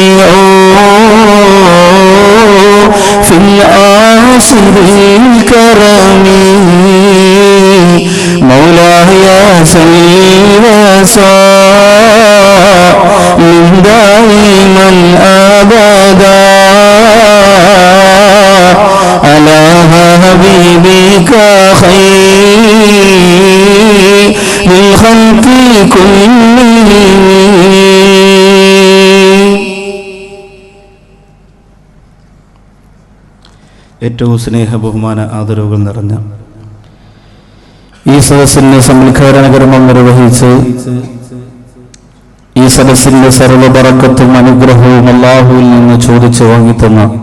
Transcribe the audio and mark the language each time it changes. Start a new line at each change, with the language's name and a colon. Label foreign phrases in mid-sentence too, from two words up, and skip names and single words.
Arabic: في العاصر الكرم مولاي صل وسلم دائما أبدا على حبيبك خير الخلق كلهم.
Malayalam: ഏറ്റവും സ്നേഹ ബഹുമാന ആദരവുകൾ നിറഞ്ഞ ഈ സദസ്സിന്റെ സമുദ്ഘാടന കർമ്മം നിർവഹിച്ച് ഈ സദസ്സിന്റെ സർവ്വ ബറക്കത്തും അനുഗ്രഹവും അല്ലാഹുവിൽ നിന്ന് ചോദിച്ചു വാങ്ങിത്തന്ന